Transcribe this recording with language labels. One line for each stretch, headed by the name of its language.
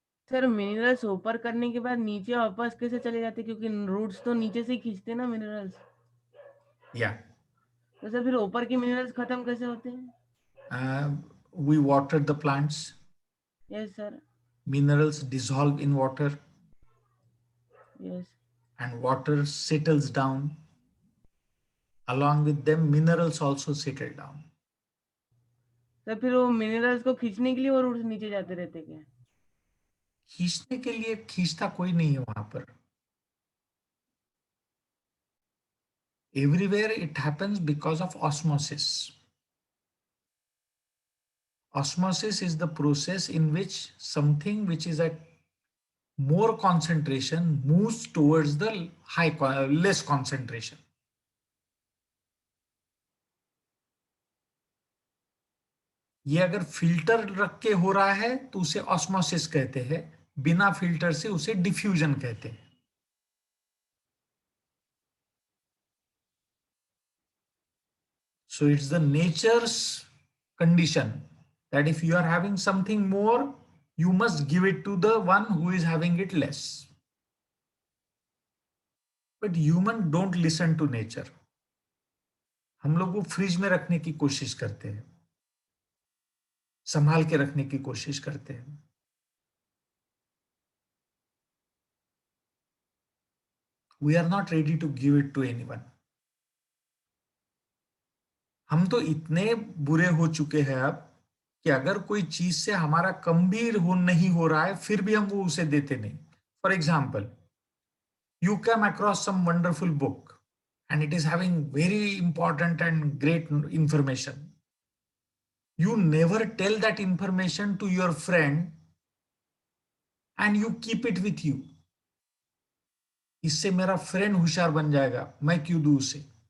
Hindi: Sir minerals ऊपर करने के बाद नीचे वापस कैसे चले जाते, क्योंकि रूट्स तो नीचे से ही खींचते ना मिनरल्स.
English: या.
Hindi: तो सर फिर ऊपर के मिनरल्स खत्म कैसे होते हैं?
English: We water the plants. Yes sir. Minerals dissolve in water. Yes. And water settles down. Along with them, minerals also settle down.
Hindi: Sir फिर वो मिनरल्स को खींचने के लिए वो रूट्स नीचे जाते रहते क्या? खींचने के लिए खींचता कोई नहीं है वहां पर.
English: Everywhere it happens because of osmosis. Osmosis is the process in which something which is at more concentration moves towards the less concentration.
Hindi: ये अगर फिल्टर रख के हो रहा है तो उसे ऑस्मोसिस कहते हैं, बिना फिल्टर से उसे डिफ्यूजन कहते हैं.
English: So it's the nature's condition that if you are having something more, you must give it to the one who is having it less. But humans don't listen to nature.
Hindi: हम लोग वो fridge में रखने की कोशिश करते हैं, संभाल के रखने की कोशिश करते हैं।
English: We are not ready to give it to anyone.
Hindi: हम तो इतने बुरे हो चुके हैं अब कि अगर कोई चीज से हमारा कम भी नहीं हो रहा है, फिर भी हम वो उसे देते नहीं।
English: For example, you come across some wonderful book and it is having very important and great information. You never tell that information to your friend and you keep it with you.
Hindi: इससे मेरा friend होशियार बन जाएगा, मैं क्यों दूं उसे?